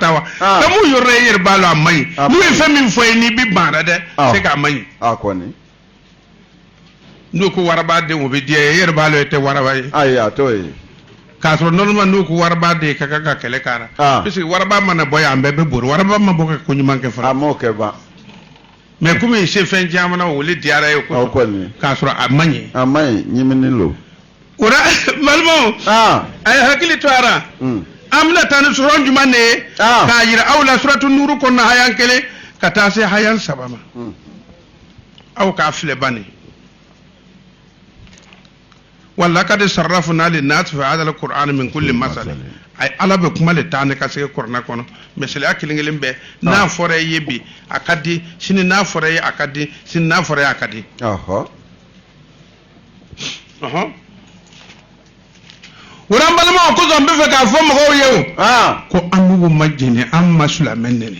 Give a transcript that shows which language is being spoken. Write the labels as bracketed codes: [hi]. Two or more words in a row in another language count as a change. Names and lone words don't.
[bm] ta wa ka mun yɔrɔ e yɛrɛ b'a lɔ a man ɲi n'u ye fɛn min fɔ ye n'i bɛ ban a la dɛ [fr] c'est que [bm] a man ɲi n'u ko warabaden o bɛ diya ye e yɛrɛ b'a lɔ e tɛ waraba ye k'a sɔrɔ normalement n'u ko warabaden ka kan ka kɛlɛ k'a la puisque waraba mana bɔ yan an bɛɛ bɛ bori waraba ma bɔ ka ko ɲuman kɛ fɔlɔ mais komi se fɛn caman na o le diyara ye k'a sɔrɔ a man ɲi ɲimini lo o la balimaw a ye hakili to a la an bɛna taa ni sura jumɛn de ye k'a jira aw la suratu nuuru kɔnɔna hayan kelen ka taa se hayan saba ma aw k'a filɛ bani [ar] ولقد صرفنا للناس في هذا القرآن من كل مثل [bm] ay ala bɛ kuma le taa ne ka se kuranɛ kɔnɔ misaliya kelen kelen bɛɛ n'a fɔra i ye bi a ka di sini n'a fɔra i ye a ka di sini n'a fɔra i ye a ka di wuran balimaw ko zɔn bɛ fɛ k'a fɔ mɔgɔw ye o ko an b'u ma jɛnɛ an ma silamɛ nɛni